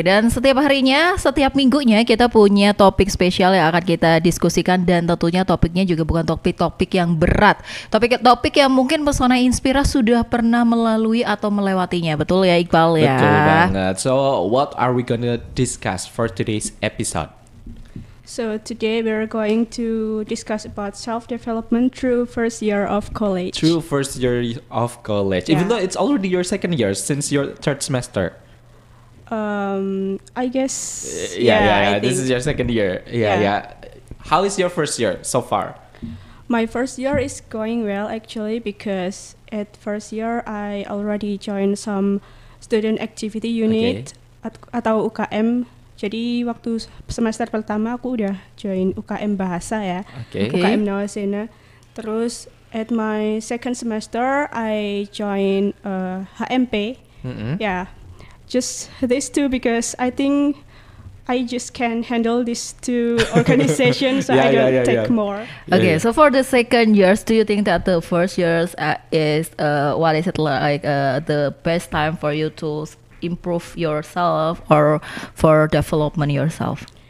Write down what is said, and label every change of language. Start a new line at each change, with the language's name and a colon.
Indonesian: Dan setiap harinya, setiap minggunya kita punya topik spesial yang akan kita diskusikan dan tentunya topiknya juga bukan topik-topik yang berat. Topik-topik yang mungkin Pesona Inspira sudah pernah melalui atau melewatinya. Betul ya Iqbal ya? Betul banget.
English: So what are we gonna discuss for today's episode? So today we're going to discuss about self-development through first year of college. Through first year of college, yeah. Even though it's already your second year since your third semester. I guess. Yeah. This is your second year. Yeah. How is your first year so far? My first year is going well actually because at first year I already joined some student activity unit
Indonesian: atau UKM. Jadi waktu semester pertama aku udah join UKM Bahasa ya, UKM Nawasena.
English: Terus at my second semester I join HMP. Yeah, just these two because I think I just can handle these two organizations, so I don't take more. Okay, so for the second years, do you think that the first years is the best time for you to improve yourself or for development yourself?